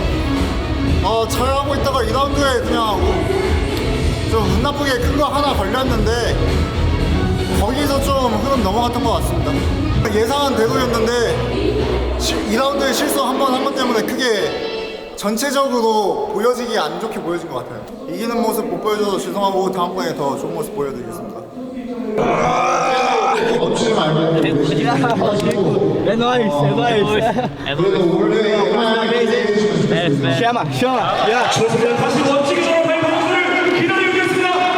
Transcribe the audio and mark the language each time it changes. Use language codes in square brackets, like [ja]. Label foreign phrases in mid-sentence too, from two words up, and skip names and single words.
[ko] 잘하고 있다가 2라운드에 그냥 좀 운 나쁘게 큰 거 하나 걸렸는데 거기서 좀 흐름 넘어갔던 것 같습니다. 예상한 대로였는데 2라운드에 실수 한 번 때문에 크게 전체적으로 보여지기 안 좋게 보여진 것 같아요. 이기는 모습 못 보여줘서 죄송하고 다음번에 더 좋은 모습 보여드리겠습니다. 멈추지 말고 [pt] É nóis, é nóis. Chama. [ko] 좋습니다. 다시 멋지게 돌아올 바이퍼 선수를 기다리고 있겠습니다.